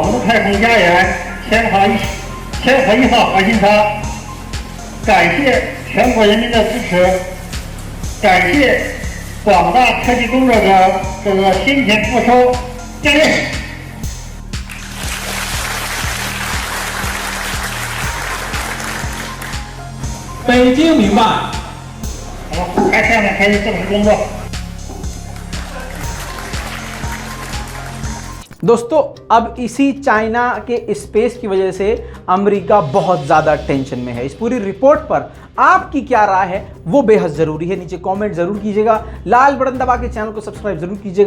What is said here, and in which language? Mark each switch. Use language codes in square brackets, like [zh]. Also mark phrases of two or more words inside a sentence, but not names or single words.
[zh] 们的太空家园天河1号核心舱，感谢全国人民的支持，感谢广大科技工作者的辛勤付出，敬礼。北京明白。好，下面开始正式工作。 [hi] दोस्तों, अब इसी चाइना के स्पेस की वजह से अमेरिका बहुत ज़्यादा टेंशन में है। इस पूरी रिपोर्ट पर आपकी क्या राय है वो बेहद ज़रूरी है। नीचे कमेंट ज़रूर कीजिएगा, लाल बटन दबा के चैनल को सब्सक्राइब ज़रूर कीजिएगा।